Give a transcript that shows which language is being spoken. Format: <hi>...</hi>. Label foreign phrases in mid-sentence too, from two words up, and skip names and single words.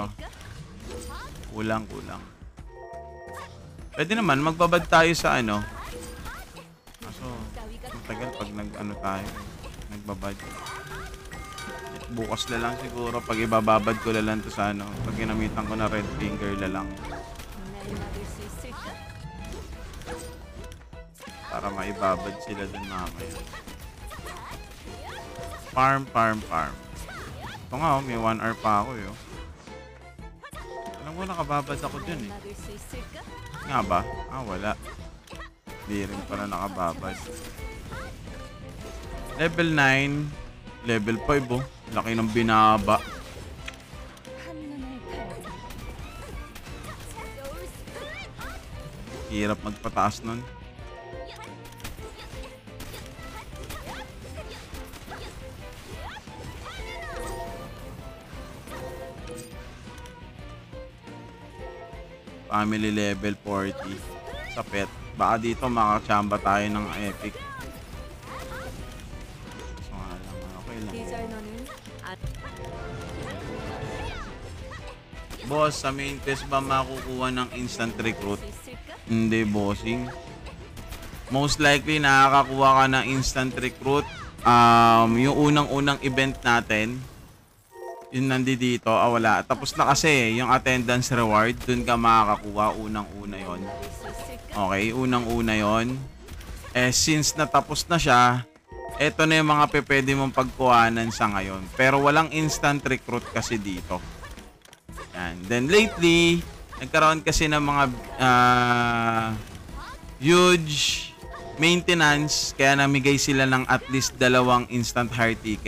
<tl>Kulang. Pwede naman magbabad tayo sa ano. Kaso matagal pag nag-ano tayo, nagbabad. Bukas na lang siguro pag ibababad ko na lang to sa ano, pag ginamitan ko na</tl> <en>red finger</en> <tl>na lang</tl> <ko>날 막을 수 있을까?</ko> <tl>para maibabad sila dun mamaya. Farm. Ito nga oh, may 1 hour pa ako yo. Alam ko nakababad ako dun eh.</tl> <ko>막을 수 있을까?</ko> <tl>Nga ba? Ah, wala. Di rin pala nakababad. Level 9. Level 5 oh. Laki ng binaba.</tl> <ko>한눈을 팔자.</ko> <tl>Hirap magpataas nun.</tl> <en>Family level</en> <tl>40 sa pet. Baka dito makachamba tayo ng epic. So nga lang, okay lang.</tl> <ko>디자이너는 안</ko> <tl>Boss, sa</tl> <en>main quest</en> <tl>ba makukuha ng</tl> <en>instant recruit?</en> <ko>수 있을까?</ko> <tl>Hindi, bossing. Most likely nakakakuha ka ng</tl> <en>instant recruit.</en> <tl>Yung unang-unang event natin, yun nandito, wala. Tapos na kasi yung</tl> <en>attendance reward,</en> <tl>dun ka makakakuha, unang-una yon.</tl> <ko>막을 수 있을까?</ko> <tl>Okay, unang-una yon. Eh, since natapos na siya, eto na yung mga pwede mong pagkuhanan sa ngayon. Pero walang instant recruit kasi dito. Yan.</tl> <en>Then lately,</en> <tl>nagkaroon kasi ng mga</tl> <en>huge maintenance,</en> <tl>kaya namigay sila ng at least 2</tl> <en>instant hire ticket.</en>